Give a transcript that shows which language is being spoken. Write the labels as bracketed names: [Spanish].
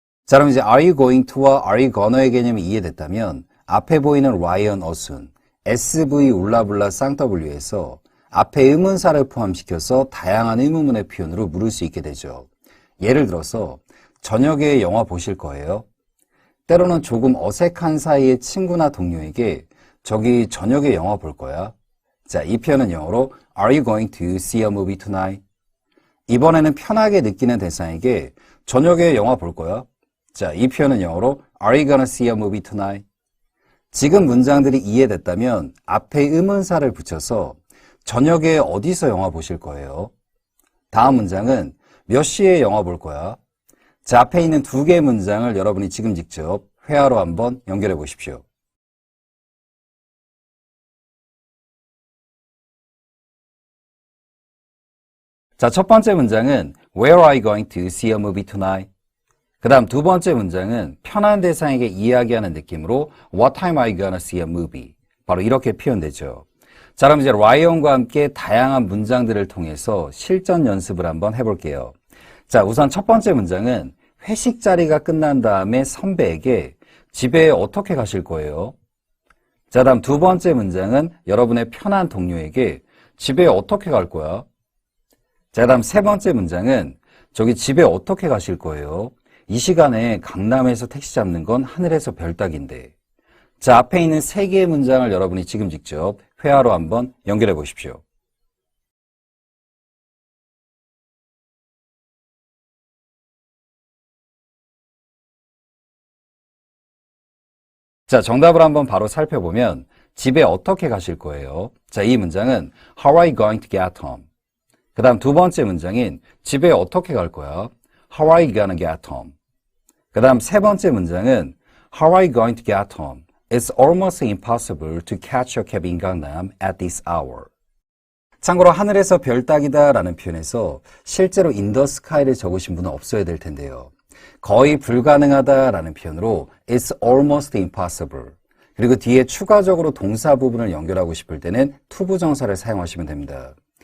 [Korean] 자, 그럼 이제 are you going to와 are you gonna의 개념이 이해됐다면 앞에 보이는 Ryan, 어순, SV, 울라블라, 쌍W에서 앞에 의문사를 포함시켜서 다양한 의문문의 표현으로 물을 수 있게 되죠. 예를 들어서 저녁에 영화 보실 거예요? 때로는 조금 어색한 사이의 친구나 동료에게 저기 저녁에 영화 볼 거야? 자, 이 표현은 영어로 [English] Are you going to see a movie tonight? [Korean] 이번에는 편하게 느끼는 대상에게 저녁에 영화 볼 거야? 자, 이 표현은 영어로 [English] Are you gonna see a movie tonight? [Korean] 지금 문장들이 이해됐다면 앞에 의문사를 붙여서 저녁에 어디서 영화 보실 거예요? 다음 문장은 몇 시에 영화 볼 거야? 자, 앞에 있는 두 개의 문장을 여러분이 지금 직접 회화로 한번 연결해 보십시오. 자, 첫 번째 문장은 [English] Where are you going to see a movie tonight? [Korean] 그 다음 두 번째 문장은 편한 대상에게 이야기하는 느낌으로 [English] What time are you gonna see a movie? [Korean] 바로 이렇게 표현되죠. 자, 그럼 이제 라이언과 함께 다양한 문장들을 통해서 실전 연습을 한번 해볼게요. 자, 우선 첫 번째 문장은 회식 자리가 끝난 다음에 선배에게 집에 어떻게 가실 거예요? 자, 다음 두 번째 문장은 여러분의 편한 동료에게 집에 어떻게 갈 거야? 자, 다음 세 번째 문장은 저기 집에 어떻게 가실 거예요? 이 시간에 강남에서 택시 잡는 건 하늘에서 별 따기인데. 자, 앞에 있는 세 개의 문장을 여러분이 지금 직접 회화로 한번 연결해 보십시오. 자, 정답을 한번 바로 살펴보면 집에 어떻게 가실 거예요? 자, 이 문장은 [English] How are you going to get home? [Korean] 그 다음 두 번째 문장인 집에 어떻게 갈 거야? [English] How are you gonna get home? [Korean] 그 다음 세 번째 문장은 [English] How are you going to get home? It's almost impossible to catch a cab in Gangnam at this hour. [Korean] 참고로 하늘에서 별 따기다 라는 표현에서 실제로 in the sky를 적으신 분은 없어야 될 텐데요. 거의 불가능하다 라는 표현으로 [English] It's almost impossible. [Korean] 그리고 뒤에 추가적으로 동사 부분을 연결하고 싶을 때는 투부정사를 사용하시면 됩니다.